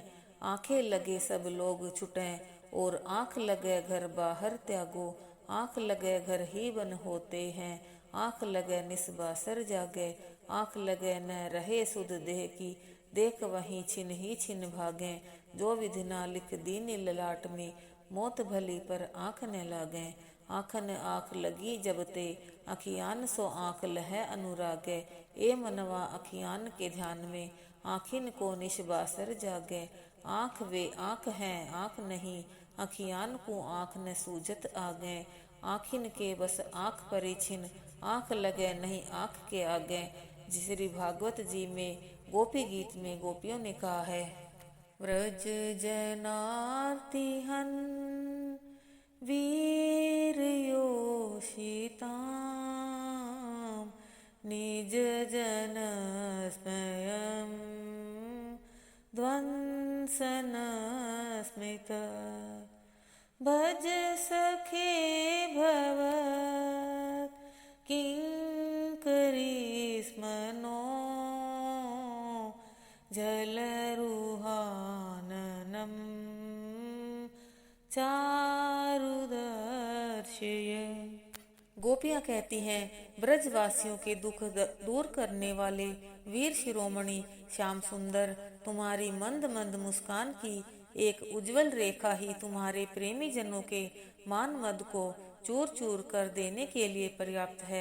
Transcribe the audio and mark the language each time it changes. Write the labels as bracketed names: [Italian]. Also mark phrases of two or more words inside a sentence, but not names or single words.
[Braj] आंखें लगे सब लोग छुटे और आँख लगे घर बाहर त्यागो, आँख लगे घर ही बन होते हैं, आँख लगे निस्बासर जागे, आँख लगे न रहे सुध देह की, देख वहीं छिन ही छिन भागे, जो विधि ना लिख दीन ललाट में, मौत भली पर आँख न लागे, आँखन आँख लगी जब ते, अखियान सो आँख लह अनुरागे, ए मनवा अखियान के ध्यान में, आँखिन को निस्बासर जागे, आँख वे आँख हैं आँख नहीं, अखियान को आँख न सूझत आगे, आँखिन के बस आँख परिछिन, आँख लगे नहीं आँख के आगे। [Hindi] श्री भागवत जी में गोपी गीत में गोपियों ने कहा है, [Sanskrit] व्रज जनार्तिहन वीर योषिताम, निज जन स्मयं ध्वंसन स्मित, भज सखे भवत किंकरी स्मनो, झलरुहाननम चारुदर्शय। [Hindi] गोपियां कहती हैं, ब्रजवासियों के दुख दूर करने वाले वीर शिरोमणि श्याम सुंदर, तुम्हारी मंद मंद मुस्कान की एक उज्जवल रेखा ही तुम्हारे प्रेमी जनों के मान मद को चूर चूर कर देने के लिए पर्याप्त है।